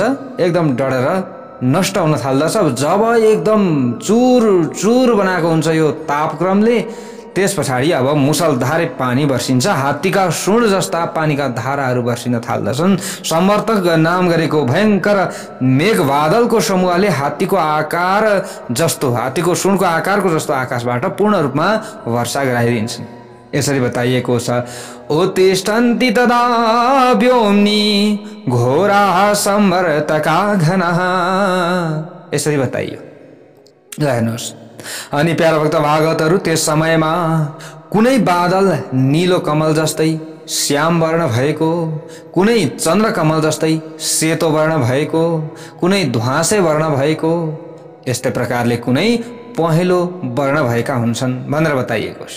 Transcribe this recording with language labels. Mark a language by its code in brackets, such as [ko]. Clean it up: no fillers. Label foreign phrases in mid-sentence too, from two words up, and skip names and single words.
[ne] एकदम डढेर नष्ट हुन थाल्दछ। जब एकदम चूर चूर बनाएको हुन्छ यो तापक्रमले, त्यस पछाडि अब मुसलधारे पानी वर्षिन्छ। हात्तीका सुँड जस्ता पानीका धाराहरू वर्षिन थाल्दछन्। समर्थक नाम गरेको भयंकर मेघ बादलको समूहले हात्तीको आकार जस्तो, हात्तीको सुँडको आकारको जस्तो आकाशबाट पूर्ण रूपमा वर्षा गराइदिन्छन्। यसरी बताइएको छ, [sa] उत्तिष्ठन्ति तदा व्योम्नि घोराः संवर्तका घनः। [ne] यसरी बताइयो। ल हेर्नुहोस्। अनि प्यारा भक्त भागवतहरु, त्यस समयमा कुनै बादल नीलो कमल जस्तै श्याम वर्ण भएको, कुनै चन्द्र कमल जस्तै सेतो वर्ण भएको, कुनै ध्वाँसे वर्ण भएको, यस्तै प्रकारले कुनै पहेँलो वर्ण भएका हुन्छन् भनेर बताइएको छ।